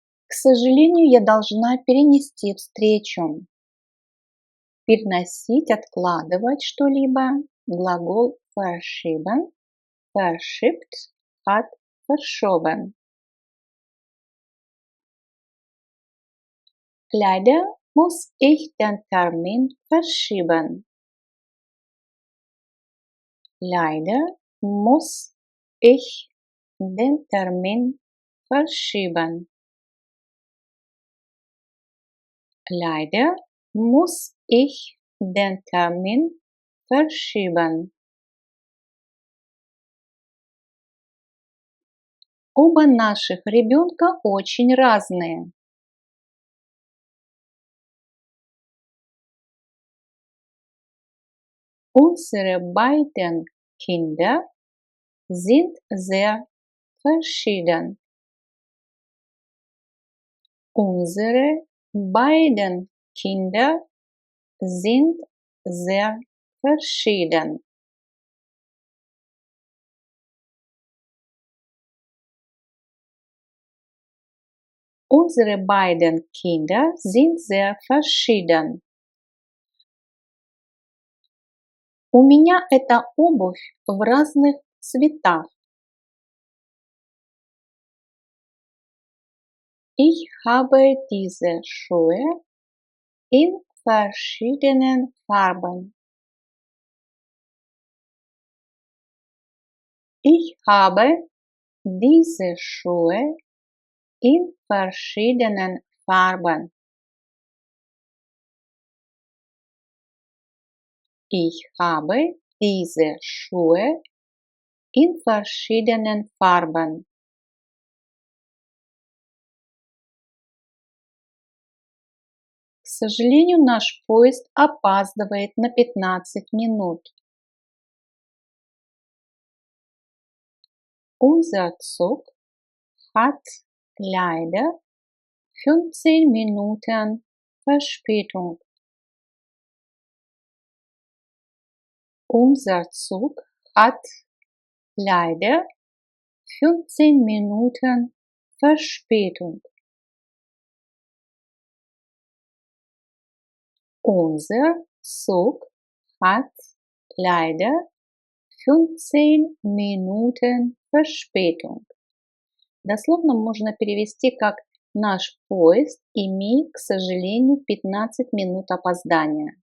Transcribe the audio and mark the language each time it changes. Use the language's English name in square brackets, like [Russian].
[Russian] К сожалению, я должна перенести встречу. Переносить, откладывать что-либо. [German] Глагол verschieben, verschiebt, hat verschoben. Leider muss ich den Termin verschieben. Leider muss ich den Termin verschieben. Leider muss ich den Termin verschieben. [Russian] Оба наших ребенка очень разные. [German] Unsere beiden Kinder sind sehr verschieden. Unsere beiden Kinder sind sehr verschieden. Unsere beiden Kinder sind sehr verschieden. [Russian] У меня эта обувь в разных цветах. [German] Ich habe diese Schuhe in verschiedenen Farben. Ich habe diese Schuhe in verschiedenen Farben. Ich habe diese Schuhe in verschiedenen Farben. [Russian] К сожалению, наш поезд опаздывает на 15 минут. [German] Unser Zug hat leider 15 Minuten Verspätung. Unser Zug hat leider 15 Minuten Verspätung. Unser Zug hat leider 15 Minuten Verspätung. [Russian] Дословно можно перевести как «Наш поезд имеет, к сожалению, 15 минут опоздания».